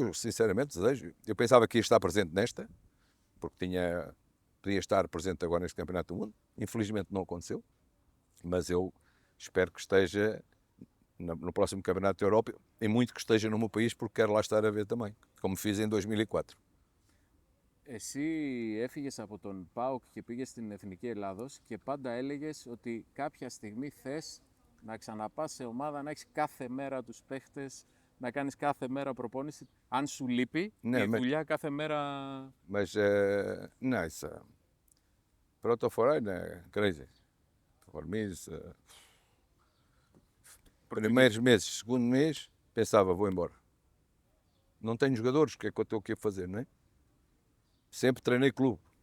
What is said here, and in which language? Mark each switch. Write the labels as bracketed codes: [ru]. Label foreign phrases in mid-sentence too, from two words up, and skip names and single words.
[pt] Eu, sinceramente, desejo. Eu pensava que ia estar presente nesta, porque podia estar presente agora neste Campeonato do Mundo. Infelizmente não aconteceu, mas eu espero que esteja no próximo Campeonato da Europa e muito que esteja no meu país porque quero lá estar a ver também, como fiz em 2004. [el] Εσύ έφυγες από τον ΠΑΟΚ και πήγες στην Εθνική Ελλάδος και πάντα έλεγες ότι κάποια στιγμή θες να ξαναπάς σε ομάδα, να έχεις κάθε μέρα τους παίχτες, να κάνεις κάθε μέρα προπόνηση. Αν σου λείπει η δουλειά κάθε μέρα... [pt] Mas, não, isso... Pronto, fora, é crazy. [en] For me, [pt] primeiros meses, segundo mês, pensava, vou embora. Não tenho jogadores, o que é que eu estou aqui a fazer, não é? Sempre treinei clube.